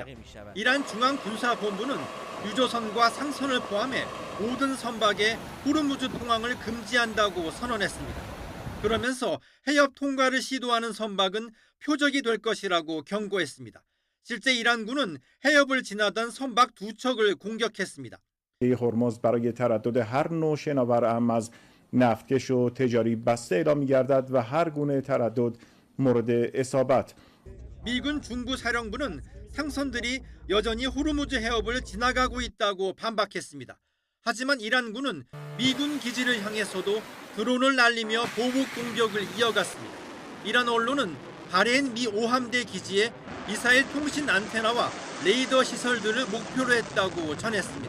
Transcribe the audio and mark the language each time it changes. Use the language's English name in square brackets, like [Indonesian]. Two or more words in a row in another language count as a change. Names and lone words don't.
[Korean] 이란 중앙군사본부는 유조선과 상선을 포함해 모든 선박에 호르무즈 통항을 금지한다고 선언했습니다. 그러면서 해협 통과를 시도하는 선박은 표적이 될 것이라고 경고했습니다. 실제 이란군은 해협을 지나던 선박 2척을 공격했습니다. [Persian] هرمز برای تردد هر نوع شناور ام از نفتکش و تجاری بسته اعلام می‌گردد و هر گونه تردد مورد اصابت. [Korean] 미군 중부사령부는 상선들이 여전히 호르무즈 해협을 지나가고 있다고 반박했습니다. 하지만 이란군은 미군 기지를 향해서도 드론을 날리며 보복 공격을 이어갔습니다. 이란 언론은 바레인 미 5함대 기지에 미사일 통신 안테나와 레이더 시설들을 목표로 했다고 전했습니다.